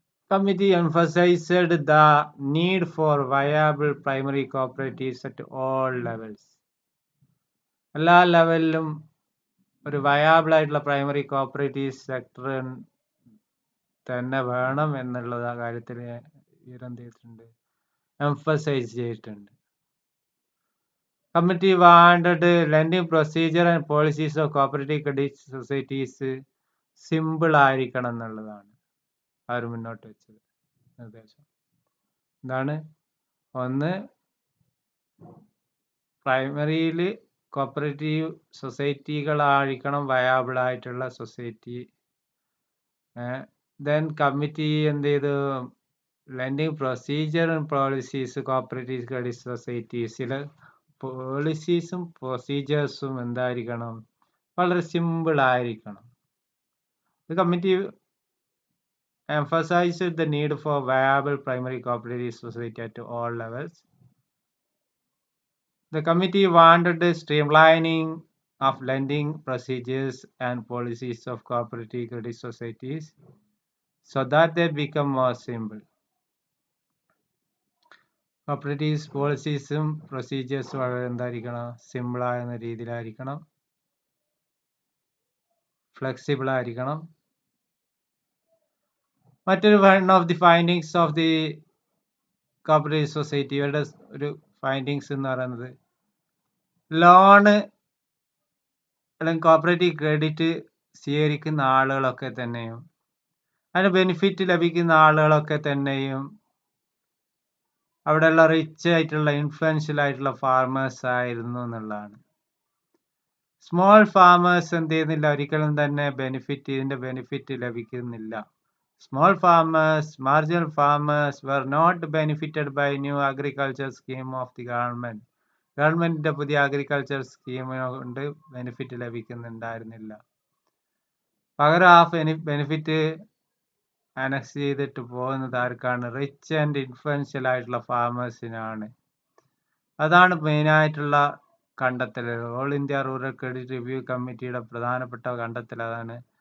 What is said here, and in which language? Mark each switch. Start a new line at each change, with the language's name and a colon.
English: Committee emphasized the need for viable primary cooperatives at all levels.
Malayalam: എല്ലാ ലെവലിലും ഒരു വയാബിൾ ആയിട്ടുള്ള primary cooperative sector തന്നെ വേണം എന്നുള്ള കാര്യത്തിൽ എന്ത് ചെയ്തിട്ടുണ്ട്, എംഫസൈസ് ചെയ്തിട്ടുണ്ട്.
English: committee wanted lending procedure and policies of cooperative credit societies
Malayalam: simple ആയിരിക്കണം എന്നുള്ളതാണ് അവർ മുന്നോട്ട് വെച്ചത് നിർദ്ദേശം. എന്താണ്, ഒന്ന്, പ്രൈമറിയിൽ കോപ്പറേറ്റീവ് സൊസൈറ്റികളായിരിക്കണം വയാബിൾ ആയിട്ടുള്ള സൊസൈറ്റി. ദെൻ കമ്മിറ്റി എന്ത് ചെയ്തു,
English: lending procedure and policies cooperative credit സൊസൈറ്റീസിൽ
Malayalam: പോളിസീസും പ്രൊസീജിയേഴ്സും എന്തായിരിക്കണം, വളരെ സിമ്പിൾ ആയിരിക്കണം.
English: The committee emphasized the need for viable primary cooperative society at all levels. The committee wanted the streamlining of lending procedures and policies of cooperative credit societies so that they become more simple.
Malayalam: Cooperatives പോളിസീസും പ്രൊസീജിയേഴ്സും വളരെ എന്തായിരിക്കണം, സിമ്പിളായ രീതിയിലായിരിക്കണം, flexible ആയിരിക്കണം. മറ്റൊരു
English: one of the findings of the cooperative society,
Malayalam: ഇവരുടെ ഒരു findings എന്ന് പറയുന്നത്, loan അല്ലെങ്കിൽ cooperative credit സ്വീകരിക്കുന്ന ആളുകളൊക്കെ തന്നെയും അതിന് ബെനിഫിറ്റ് ലഭിക്കുന്ന ആളുകളൊക്കെ തന്നെയും അവിടെയുള്ള റിച്ച് ആയിട്ടുള്ള ഇൻഫ്ലുവൻഷ്യൽ ആയിട്ടുള്ള ഫാർമേഴ്സ് ആയിരുന്നു എന്നുള്ളതാണ്. സ്മോൾ ഫാമേഴ്സ് എന്ത് ചെയ്യുന്നില്ല, ഒരിക്കലും തന്നെ ഇതിന്റെ ബെനിഫിറ്റ് ലഭിക്കുന്നില്ല.
English: Small farmers, marginal farmers were not benefited by new agriculture scheme of the government.
Malayalam: ഗവൺമെന്റിന്റെ പുതിയ അഗ്രികൾച്ചർ സ്കീമിനെ കൊണ്ട് ബെനിഫിറ്റ് ലഭിക്കുന്നുണ്ടായിരുന്നില്ല. പകരം ആ ബെനിഫിറ്റ് അനക്സ് ചെയ്തിട്ട് പോകുന്നത് ആർക്കാണ്,
English: rich and influential
Malayalam: ആയിട്ടുള്ള ഫാമേഴ്സിനാണ്. അതാണ് മെയിനായിട്ടുള്ള കണ്ടെത്തൽ. All India rural credit review കമ്മിറ്റിയുടെ പ്രധാനപ്പെട്ട കണ്ടെത്തൽ അതാണ്.